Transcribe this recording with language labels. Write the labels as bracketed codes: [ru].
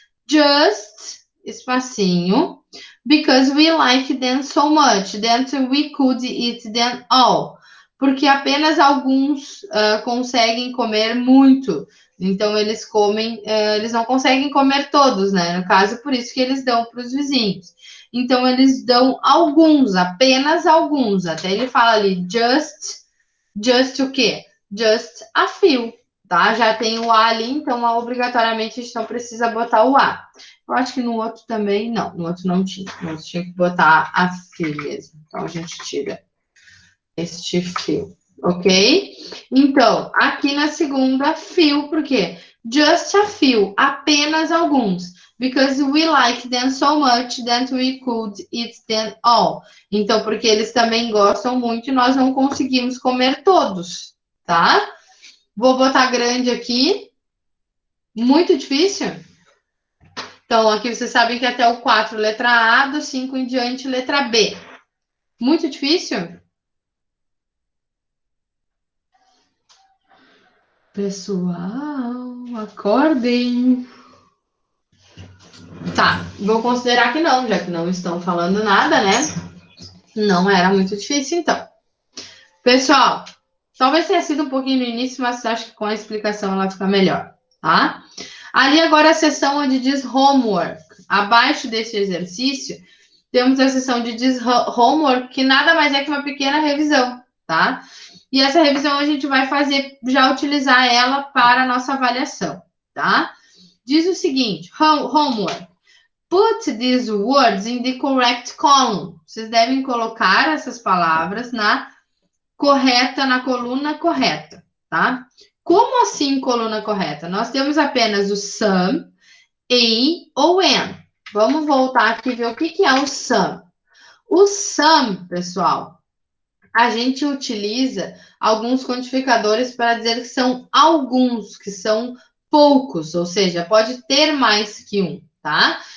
[en] Just, espacinho, because we like them so much that we could eat them all. [pt] Porque apenas alguns conseguem comer muito. Então, eles comem, eles não conseguem comer todos, né? No caso, por isso que eles dão para os vizinhos. Então, eles dão alguns, apenas alguns. Até ele fala ali, just o quê? [en] Just a few, [pt] tá? Já tem o A ali, então obrigatoriamente a gente não precisa botar o A. Eu acho que no outro também, não. No outro não tinha. No outro tinha que botar a few mesmo. Então, a gente tira este few, ok? Então, aqui na segunda, few, por quê? [en] Just a few, [pt] apenas alguns. [en] Because we like them so much that we could eat them all. [pt] Então, porque eles também gostam muito e nós não conseguimos comer todos, tá? Vou botar grande aqui. Muito difícil? Então, aqui vocês sabem que até o 4, letra A, do 5 em diante, letra B. Muito difícil? Pessoal, acordem. Tá, vou considerar que não, já que não estão falando nada, né? Não era muito difícil, então. Pessoal, talvez tenha sido um pouquinho no início, mas acho que com a explicação ela fica melhor, tá? Ali agora a seção onde diz homework. Abaixo desse exercício, temos a seção de diz homework, que nada mais é que uma pequena revisão, tá? E essa revisão a gente vai fazer, já utilizar ela para a nossa avaliação, tá? Diz o seguinte, homework. [en] Put these words in the correct column. [pt] Vocês devem colocar essas palavras na coluna correta, tá? Como assim coluna correta? Nós temos apenas o some, a ou an. Vamos voltar aqui e ver o que é o some. O some, pessoal, a gente utiliza alguns quantificadores para dizer que são alguns, que são poucos, ou seja, pode ter mais que um, tá?